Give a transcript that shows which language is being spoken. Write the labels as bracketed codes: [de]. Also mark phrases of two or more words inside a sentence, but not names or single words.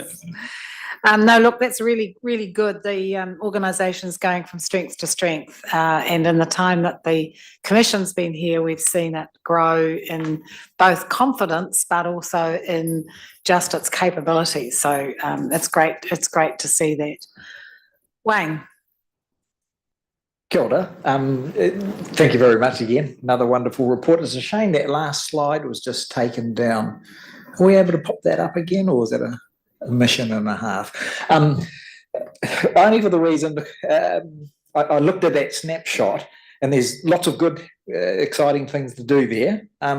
[en] No, look, that's really, really good. The organisation is going from strength to strength, and in the time that the Commission's been here, we've seen it grow in both confidence, but also in just its capabilities. So it's great. It's great to see that. Wayne. [mi] Kia ora. [en] Thank you very much again. Another wonderful report. It's a shame that last slide was just taken down. Are we able to pop that up again, or is that a mission and a half? Only for the reason I looked at that snapshot, and there's lots of good, exciting things to do there.